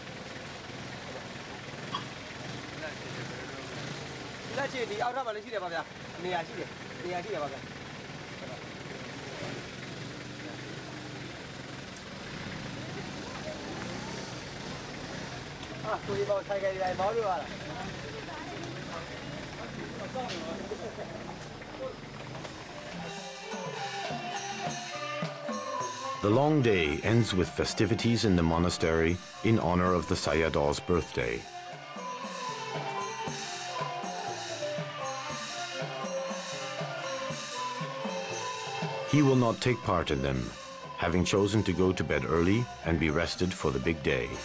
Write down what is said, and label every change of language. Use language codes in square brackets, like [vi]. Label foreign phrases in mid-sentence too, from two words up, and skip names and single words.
[my] လက်ချီဒီအောက်ထမှာလည်းရှိတယ်ပါဗျာနေရာရှိတယ်ပါဗျာကိုကြီးပေါ့ဆိုင်ကယ်တိုင်းမောင်းလို့ရတာ [en] The long day ends with festivities in the monastery in honor of the Sayadaw's birthday. He will not take part in them, having chosen to go to bed early and be rested for the big day.